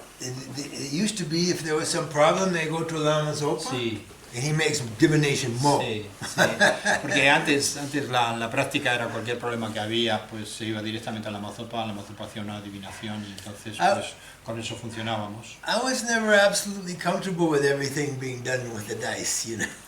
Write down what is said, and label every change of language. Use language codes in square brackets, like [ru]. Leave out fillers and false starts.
[en] It used to be if there was some problem, they go to Lama Zopa, [es] Sí. [en] and he makes divination more. [es] Sí, sí. Porque antes la práctica era cualquier problema que había, pues se iba directamente a Lama Zopa hacía una adivinación y entonces pues con eso funcionábamos. [en] I was never absolutely comfortable with everything being done with the dice, you know.